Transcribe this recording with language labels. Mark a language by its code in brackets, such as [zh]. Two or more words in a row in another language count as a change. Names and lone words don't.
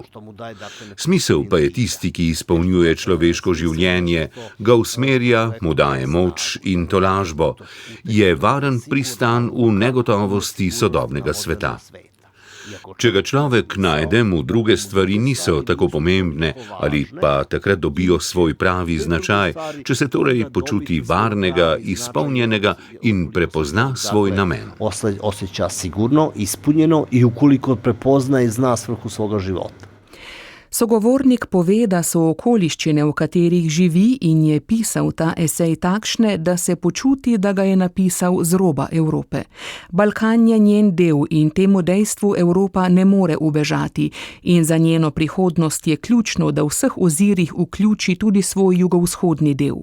[sl] Smisel pa je tisti, ki izpolnjuje človeško življenje, ga usmerja, mu daje moč in tolažbo, je varen pristan v negotovosti sodobnega sveta. Če ga človek najde, mu druge stvari niso tako pomembne ali pa takrat dobijo svoj pravi značaj, če se torej počuti varnega, izpolnjenega in prepozna svoj namen. [hr] Osjeća sigurno, ispunjeno i ukoliko prepozna i zna svrhu svoga života. [sl] Sogovornik pove, da so okoliščine, v katerih živi in je pisal ta esej, takšne, da se počuti, da ga je napisal z roba Evrope. Balkan je njen del in temu dejstvu Evropa ne more ubežati in za njeno prihodnost je ključno, da v vseh ozirih vključi tudi svoj jugovzhodni del.